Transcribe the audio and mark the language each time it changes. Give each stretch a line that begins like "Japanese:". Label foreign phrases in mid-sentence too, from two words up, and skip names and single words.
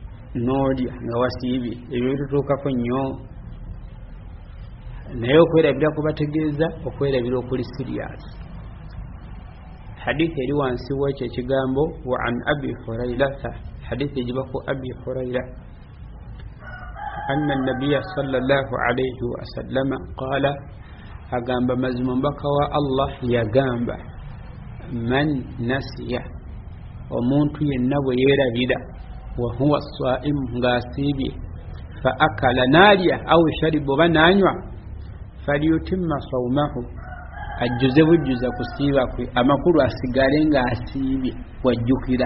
Ganda: n'olya nga wasiibye ebyo bitutuukako nnyo naye okwerabira kubategeeza okwerabira okuli sirias. hadithi eri wansi w'ekyo ekigambo
Arabic: وعن أبي هريرة
Ganda: hadithi egiba ku abi huraira
Arabic: أن النبي صلى الله عليه وسلم قال
Ganda: agamba mazima mbaka wa allah yagamba
Arabic: من نسي
Ganda: omuntu yenna bwe yeerabira
Arabic: وهو صائم
Ganda: ng'asiibye
Arabic: فأكل
Ganda: naalya
Arabic: أو شرب
Ganda: oba naanywa
Arabic: فليتم صومه
Ganda: ajjuze bujjuza kusiiba kwe amakulu asigale ng'asiibye wajjukira.